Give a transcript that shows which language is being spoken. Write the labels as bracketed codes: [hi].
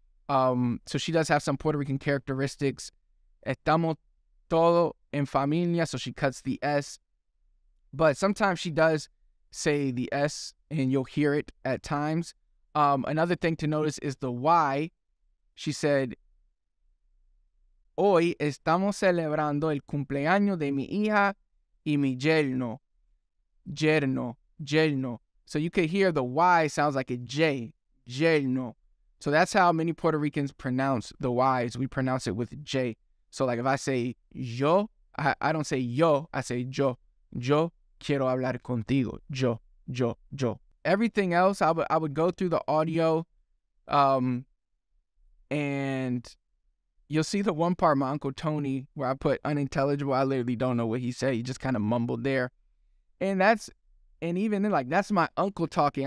[en] So she does have some Puerto Rican characteristics. [es] Estamos todo en familia, [en] so she cuts the S. But sometimes she does say the S, and you'll hear it at times. Another thing to notice is the Y. She said, [es] hoy estamos celebrando el cumpleaños de mi hija y mi yerno. Yerno. [en] So you could hear the Y sounds like a J. Yerno. So that's how many Puerto Ricans pronounce the Y's. We pronounce it with J. So like if I say yo, I don't say yo, I say yo. [es] Yo quiero hablar contigo. Yo. [en] Everything else, I would go through the audio, and you'll see the one part, my Uncle Tony, where I put unintelligible. I literally don't know what he said. He just kind of mumbled there. And even then, like, that's my uncle talking.